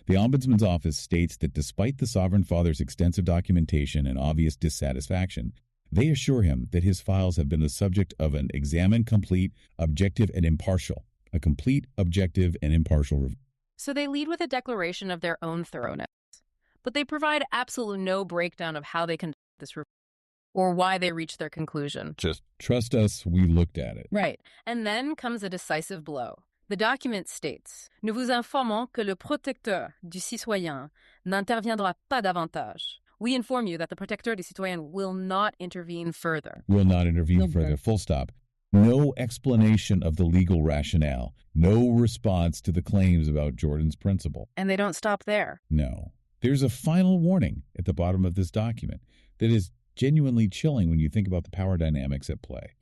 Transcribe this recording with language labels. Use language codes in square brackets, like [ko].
[en] The Ombudsman's office states that despite the sovereign father's extensive documentation and obvious dissatisfaction, they assure him that his files have been the subject of an examined, complete, objective, and impartial. A complete, objective, and impartial review. So they lead with a declaration of their own thoroughness, but they provide absolutely no breakdown of how they conduct this review. or why they reached their conclusion. Just trust us, we looked at it. Right. And then comes a decisive blow. The document states, [fr] Nous vous informons que le protecteur du citoyen n'interviendra pas davantage. [en] We inform you that the protecteur du citoyen will not intervene further. Will not intervene further, full stop. No explanation of the legal rationale. No response to the claims about Jordan's principle. And they don't stop there. No. There's a final warning at the bottom of this document that is genuinely chilling when you think about the power dynamics at play.